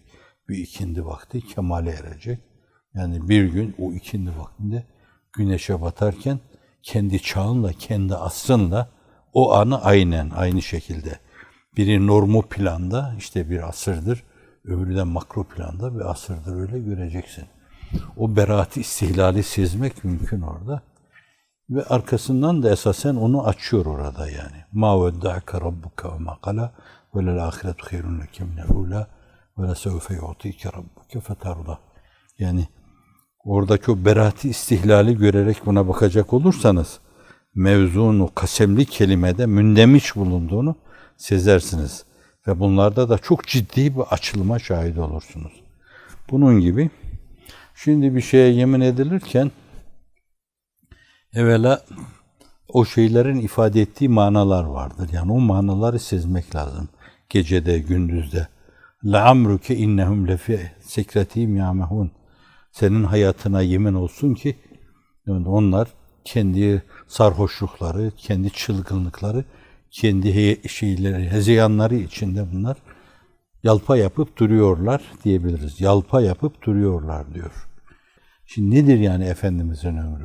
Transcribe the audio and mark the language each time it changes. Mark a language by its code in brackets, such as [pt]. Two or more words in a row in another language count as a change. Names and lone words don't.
[tr] Bir ikindi vakti kemale erecek. Yani bir gün o ikindi vaktinde güneşe batarken kendi çağınla, kendi asrınla o anı aynen aynı şekilde. Biri normu planda işte bir asırdır, öbürü de makro planda bir asırdır, öyle göreceksin. O beraat-i istihlali sezmek mümkün orada. Ve arkasından da esasen onu açıyor orada yani. [ar] مَا وَدَّعَكَ رَبُّكَ وَمَا قَلَى وَلَلْآخِرَةُ خَيْرٌ لَكَ مِنَ الْأُولَى وَلَسَوْفَ يُعْطِيكَ رَبُّكَ فَتَرْضَى. [tr] Yani oradaki o beraat-i istihlali görerek buna bakacak olursanız mevzunu kasemli kelimede mündemiş bulunduğunu sezersiniz. Ve bunlarda da çok ciddi bir açılıma şahit olursunuz. Bunun gibi şimdi bir şeye yemin edilirken evvela o şeylerin ifade ettiği manalar vardır. Yani o manaları sezmek lazım. Gecede, gündüzde. [ar] لَعَمْرُكَ اِنَّهُمْ لَفِي سَكْرَتِهِمْ يَعْمَهُونَ. [tr] Senin hayatına yemin olsun ki yani onlar kendi sarhoşlukları, kendi çılgınlıkları, kendi şeyleri, hezeyanları içinde bunlar yalpa yapıp duruyorlar diyebiliriz. Yalpa yapıp duruyorlar diyor. Şimdi nedir yani Efendimizin ömrü?